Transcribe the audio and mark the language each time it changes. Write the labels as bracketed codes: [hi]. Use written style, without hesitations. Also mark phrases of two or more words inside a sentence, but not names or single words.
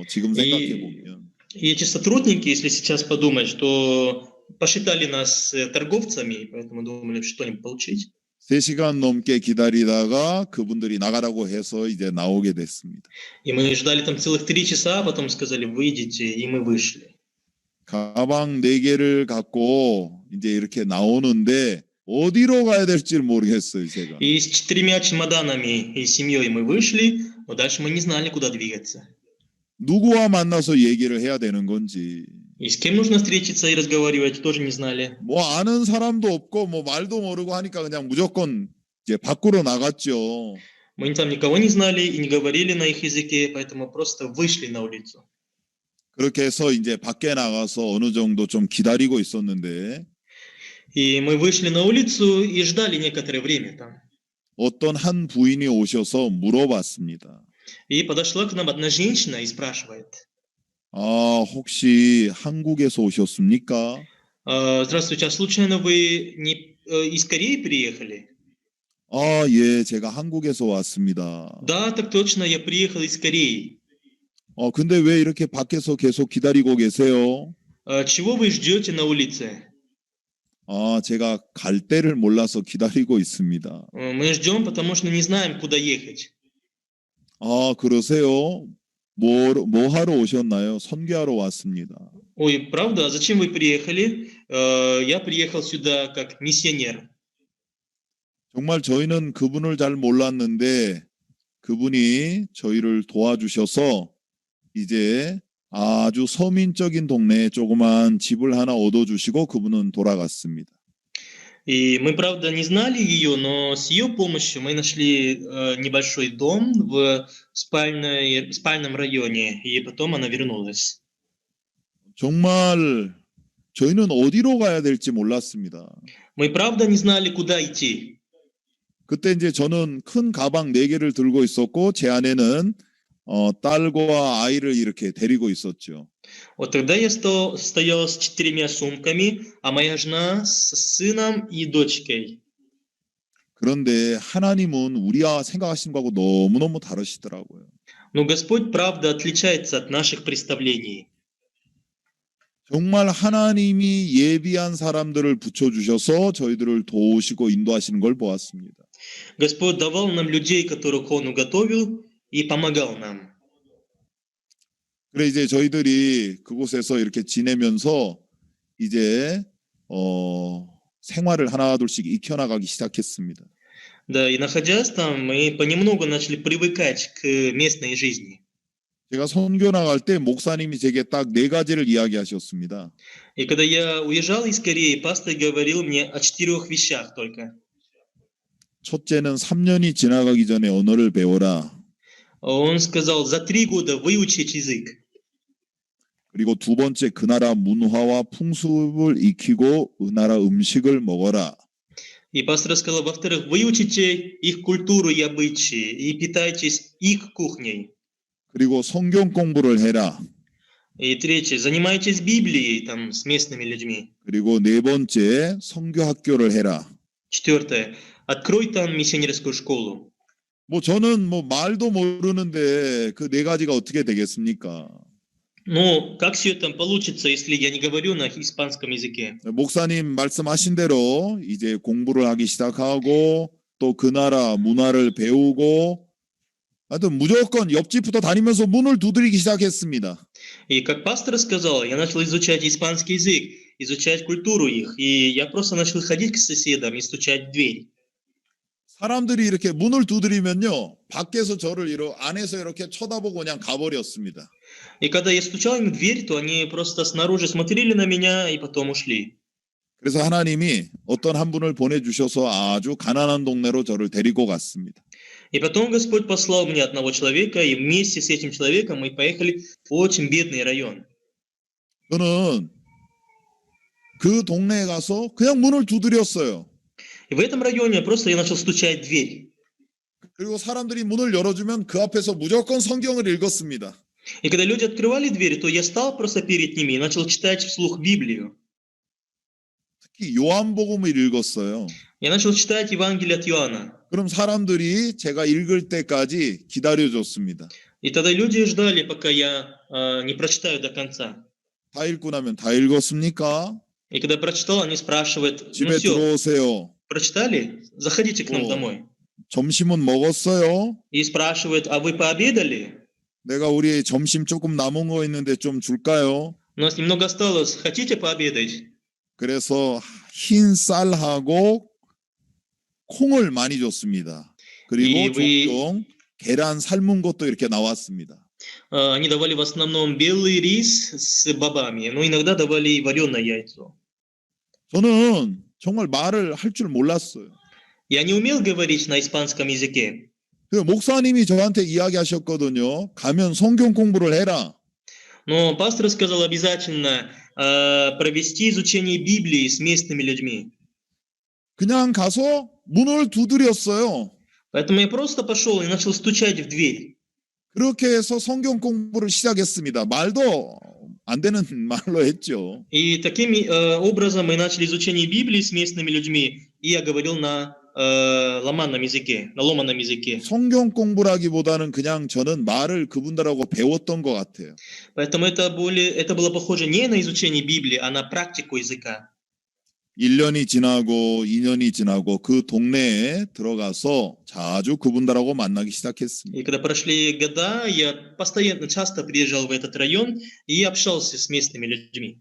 [ko] 지금 생각해 보면. [ru] И эти сотрудники, если сейчас подумать, что посчитали нас торговцами, поэтому думали что-нибудь получить. [ko] 3시간 넘게 기다리다가 그분들이 나가라고 해서 이제 나오게 됐습니다. [ru] И мы ждали там целых 3 часа, а потом сказали, выйдите, и мы вышли. [ko] 가방 4개를 갖고 이제 이렇게 나오는데 어디로 가야 될지 모르겠어요, 제가. [ru] И с 4 чемоданами и семьей мы вышли, но дальше мы не знали, куда двигаться. [ko] 누구와 만나서 얘기를 해야 되는 건지. [ru] И с кем нужно встретиться и разговаривать, тоже не знали. [ko] 뭐 아는 사람도 없고 뭐 말도 모르고 하니까 그냥 무조건 이제 밖으로 나갔죠. [ru] Мы там никого не знали и не говорили на их языке, поэтому просто вышли на улицу. [ko] 그렇게 해서 이제 밖에 나가서 어느 정도 좀 기다리고 있었는데 [ru] И мы вышли на улицу и ждали некоторое время там. [ko] 어떤 한 부인이 오셔서 물어봤습니다. [ru] И подошла к нам одна женщина и спрашивает. [ko] 아, 혹시 한국에서 오셨습니까? [ru] Здравствуйте, а случайно вы не из Кореи приехали? [ko] 아, 예, 제가 한국에서 왔습니다. [ru] Да, так точно, я приехал из Кореи. [ko] 근데 왜 이렇게 밖에서 계속 기다리고 계세요? [ru] Чего вы ждете на улице? [ko] 아, 제가 갈 데를 몰라서 기다리고 있습니다. [ru] Мы ждем, потому что не знаем, куда ехать. [ko] 아, 그러세요? 뭐 하러 오셨나요? 선교하러 왔습니다. [ru] Ой, правда? А зачем вы приехали? Я приехал сюда как миссионер. [ko] 정말 저희는 그분을 잘 몰랐는데 그분이 저희를 도와주셔서 이제 아주 서민적인 동네에 조그만 집을 하나 얻어주시고 그분은 돌아갔습니다. [ru] И мы, правда, не знали ее, но с ее помощью мы нашли небольшой дом в спальном районе, и потом она вернулась. [ko] 정말 저희는 어디로 가야 될지 몰랐습니다. [ru] Мы, правда, не знали, куда идти. [ko] 그때 이제 저는 큰 가방 4개를 들고 있었고 제 안에는 딸과 아이를 이렇게 데리고 있었죠. [ru] Вот тогда я стоял с 4 сумками, а моя жена с сыном и дочкой. [ko] 그런데 하나님은 우리가 생각하시는 거하고 너무너무 다르시더라고요. [ru] Но Господь, правда, отличается от наших представлений. [ko] 정말 하나님이 예비한 사람들을 붙여주셔서 저희들을 도우시고 인도하시는 걸 보았습니다. [ru] Господь давал нам людей, которых Он уготовил, и помогал нам. [ko] 그래 이제 저희들이 그곳에서 이렇게 지내면서 이제 생활을 하나둘씩 익혀나가기 시작했습니다. [ru] Да, и находясь там, мы понемногу начали привыкать к местной жизни. [ko] 제가 선교 나갈 때 목사님이 제게 딱 4가지를 이야기하셨습니다. [ru] И когда я уезжал из Кореи, пастор говорил мне о 4 вещах только. [ko] 첫째는 3년이 지나가기 전에 언어를 배워라. [ru] Он сказал, за 3 года выучить язык. [ko] 그리고 두 번째, 그 나라 문화와 풍습을 익히고 그 나라 음식을 먹어라. [ru] И пастор сказал, во-вторых, выучите их культуру и обычаи, и питайтесь их кухней. [ko] 그리고 성경 공부를 해라. [ru] И третье, занимайтесь Библией там с местными людьми. [ko] 그리고 네 번째, 선교 학교를 해라. [ru] Четвертое, открой там миссионерскую школу. [ko] 뭐 저는 뭐 말도 모르는데 그 네 가지가 어떻게 되겠습니까? [ru] Ну, как все это получится, если я не говорю на испанском языке? [ko] 목사님 말씀하신 대로 이제 공부를 하기 시작하고 또 그 나라 문화를 배우고 하여튼 무조건 옆집부터 다니면서 문을 두드리기 시작했습니다. [ru] И как пастор сказал, я начал изучать испанский язык, изучать культуру их, и я просто начал ходить к соседам и стучать в дверь. [ko] 사람들이 이렇게 문을 두드리면요, 밖에서 저를 안에서 이렇게 쳐다보고 그냥 가버렸습니다. [ru] И когда я стучал им в дверь, то они просто снаружи смотрели на меня и потом ушли. [ko] 그래서 하나님이 어떤 한 분을 보내주셔서 아주 가난한 동네로 저를 데리고 갔습니다. [ru] И потом Господь послал мне одного человека, и вместе с этим человеком мы поехали в очень бедный район. [ko] 저는 그 동네에 가서 그냥 문을 두드렸어요. [ru] И в этом районе просто я начал стучать в дверь. [ko] 그리고 사람들이 문을 열어주면 그 앞에서 무조건 성경을 읽었습니다. [ru] И когда люди открывали дверь, то я стал просто перед ними и начал читать вслух Библию. [ko] 특히 요한복음을 읽었어요. [ru] Я начал читать Евангелие от Иоанна. [ko] 그럼 사람들이 제가 읽을 때까지 기다려줬습니다. [ru] И тогда люди ждали, пока я не прочитаю до конца. [ko] 다 읽고 나면 다 읽었습니까? [ru] И когда прочитал, они спрашивают, ну [ko] 집에 [ru] все, [ko] 들어오세요. [ru] прочитали? Заходите к нам домой. [ko] 점심은 먹었어요? [ru] И спрашивают, а вы пообедали? [ko] 내가 우리 점심 조금 남은 거 있는데 좀 줄까요? [ru] У нас немного осталось, хотите пообедать? [ko] 그래서 흰 쌀하고 콩을 많이 줬습니다. 그리고 종종 계란 삶은 것도 이렇게 나왔습니다. [ru] Они давали в основном белый рис с бобами, но иногда давали и вареное яйцо. [ko] 저는 정말 말을 할 줄 몰랐어요. [ru] Я не умел говорить на испанском языке. [ko] 목사님이 저한테 이야기하셨거든요. 가면 성경 공부를 해라. [ru] Но пастор сказал обязательно провести изучение Библии с местными людьми. [ko] 그냥 가서 문을 두드렸어요. [ru] Поэтому я просто пошел и начал стучать в дверь. [ko] 그렇게 해서 성경 공부를 시작했습니다. 말도 안 되는 말로 했죠. [ru] И таким образом мы начали изучение Библии с местными людьми. И я говорил на ломаном языке, на ломаном языке. [ko] 성경 공부라기보다는 그냥 저는 말을 그분들하고 배웠던 것 같아요. [ru] Поэтому это было похоже не на изучение Библии, а на практику языка. [ko] 1년이 지나고 2년이 지나고 그 동네에 들어가서 자주 그분들하고 만나기 시작했습니다. [ru] И когда прошли года, я постоянно, часто приезжал в этот район и общался с местными людьми.